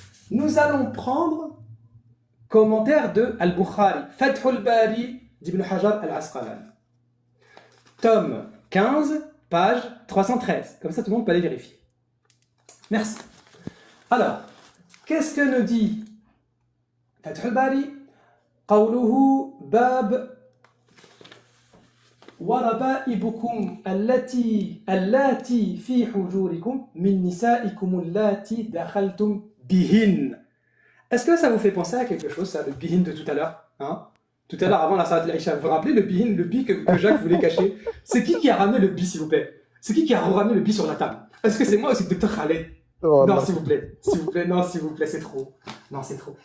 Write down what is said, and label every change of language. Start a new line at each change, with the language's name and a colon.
French: Nous allons prendre commentaire de Al-Bukhari, Fathul Bari d'Ibn Hajar al-Asqalani. Tome 15, page 313. Comme ça, tout le monde peut aller vérifier. Merci. Alors, qu'est-ce que nous dit Fathul Bari?
Arabic: قوله باب وربائبكم اللاتي في حجوركم من نسائكم اللاتي دخلتم بهن.
French: Est-ce que ça vous fait penser à quelque chose, ça, le bihin de tout à l'heure, hein? Tout à l'heure, avant la salat al-Isha, vous vous rappelez le bihin, le bi que Jacques voulait cacher? C'est qui a ramené le bi, s'il vous plaît? C'est qui a ramené le bi sur la table? Est-ce que c'est moi ou c'est Dr Khaled? Oh, non, s'il vous plaît, non, s'il vous plaît, c'est trop. Non, c'est trop.